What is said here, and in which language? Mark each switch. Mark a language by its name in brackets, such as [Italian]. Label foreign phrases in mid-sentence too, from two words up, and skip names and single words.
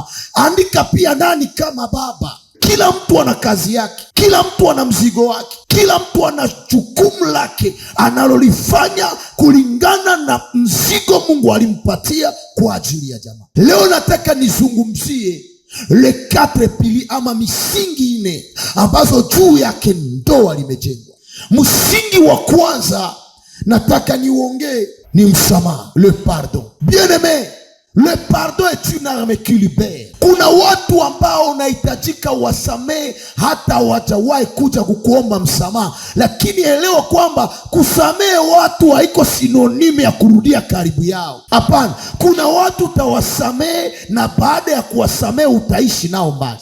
[Swahili] Andika pia nani kama baba. Kila mtu ana kazi yake, kila mtu ana mzigo wake, kila mtu ana jukumu lake analolifanya kulingana na mzigo Mungu alimpatia kwa ajili ya jamaa. Leo nataka nizungumzie [French] le 4 piliers [Swahili] ama misingi ine ambazo juu yake ndoa limejengwa. Msingi wa kwanza nataka niuongee ni msamaha, [French] le pardon. Bien-aimé, le pardon est une arme qui libère. [Swahili] Kuna watu ambao unahitajika wasamehe hata hawajawahi kuja kukuomba msamaha. Lakini elewa kwamba kusamehe watu haiko sinonime ya kurudia karibu yao. Hapana, kuna watu utawasamehe na baada ya kuwasamehe utaishi nao mbali.